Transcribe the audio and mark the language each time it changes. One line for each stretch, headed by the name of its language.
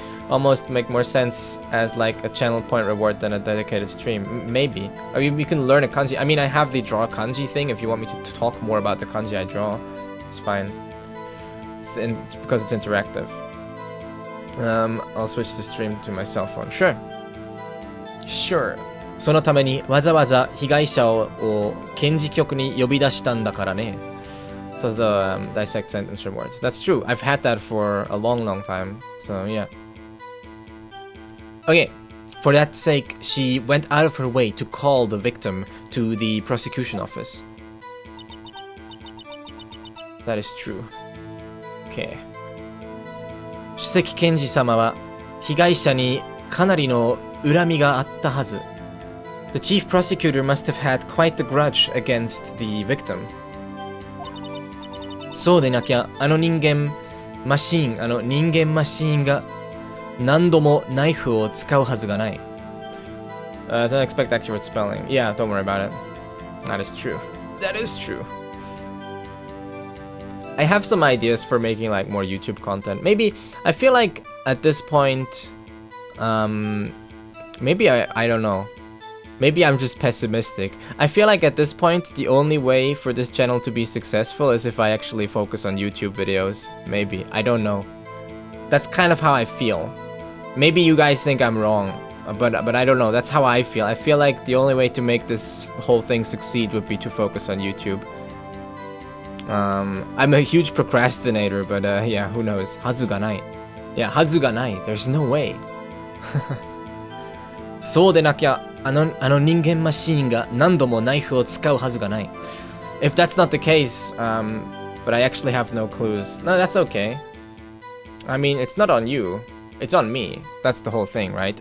English: Almost make more sense as like a channel point reward than a dedicated stream. Maybe. I mean, you can learn a kanji. I mean, I have the draw kanji thing. If you want me to talk more about the kanji I draw, it's fine. It's because it's interactive. I'll switch the stream to my cell phone. Sure. Sure.
Japanese: そのためにわざわざ被害者を検事局に呼び出したんだからね.
English: So the dissect sentence reward. That's true. I've had that for a long, long time. So yeah. Okay. For that sake, she went out of her way to call the victim to the prosecution office. That is true. Okay.
Japanese: 主席検事様は被害者にかなりの恨みがあったはず.
English: The chief prosecutor must have had quite the grudge against the victim.
Japanese: そうでなきゃあの人間マシーンが何度もナイフを使うはずがない.
English: Don't expect accurate spelling. Yeah, don't worry about it. That is true. That is true. I have some ideas for making like more YouTube content. Maybe, I feel like at this point, maybe I don't know. Maybe I'm just pessimistic. I feel like at this point, the only way for this channel to be successful is if I actually focus on YouTube videos. Maybe. I don't know. That's kind of how I feel. Maybe you guys think I'm wrong, but I don't know. That's how I feel. I feel like the only way to make this whole thing succeed would be to focus on YouTube. I'm a huge procrastinator, but yeah, who knows? Hazu ga nai. Yeah, hazu ga nai. There's no way.
Japanese: そうでなきゃあの人間マシーンが何度もナイフを使うはずがない.
English: If that's not the case, but I actually have no clues. No, that's okay. I mean, it's not on you. It's on me. That's the whole thing, right?